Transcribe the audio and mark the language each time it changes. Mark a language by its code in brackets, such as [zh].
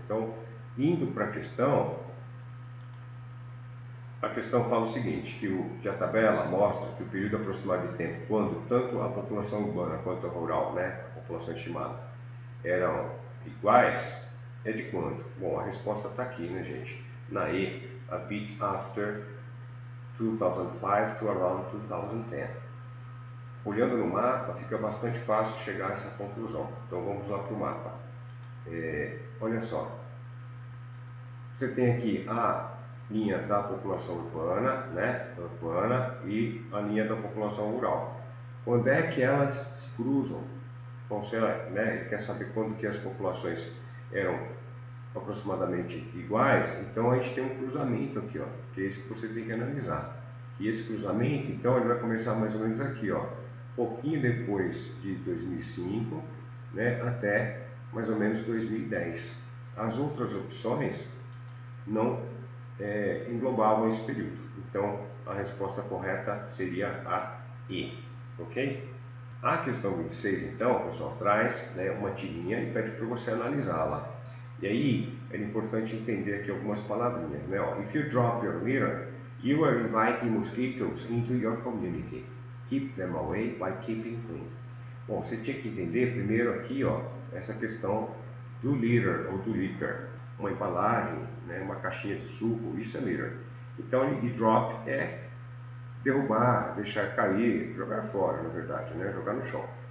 [pt] Então, indo para a questão fala o seguinte, que a tabela mostra que o período aproximado de tempo, quando tanto a população urbana quanto a rural, né, a população estimada, eram iguais, é de quando? Bom, a resposta está aqui, né, gente? Na E, [en] a bit after 2005 to around 2010. [pt] Olhando no mapa, fica bastante fácil chegar a essa conclusão. Então vamos lá para o mapa. Olha só, você tem aqui a linha da população urbana, né, e a linha da população rural. Quando é que elas se cruzam? Então, né, ele quer saber quando que as populações eram aproximadamente iguais, então a gente tem um cruzamento aqui, ó, que é esse que você tem que analisar. E esse cruzamento, então, ele vai começar mais ou menos aqui, ó, pouquinho depois de 2005, né, até mais ou menos 2010. As outras opções não englobavam esse período. Então, a resposta correta seria a E, ok? A questão 26, então, pessoal, traz, né, uma tirinha e pede para você analisá-la. E aí, é importante entender aqui algumas palavrinhas, né? Ó, [en] if you drop your litter, you are inviting mosquitoes into your community. Keep them away by keeping clean. [pt] Bom, você tinha que entender primeiro aqui, ó, essa questão do litter ou do litter. Uma embalagem, né, uma caixinha de suco, isso é litter. Então, e drop é derrubar, deixar cair, jogar fora, na verdade, né, jogar no chão.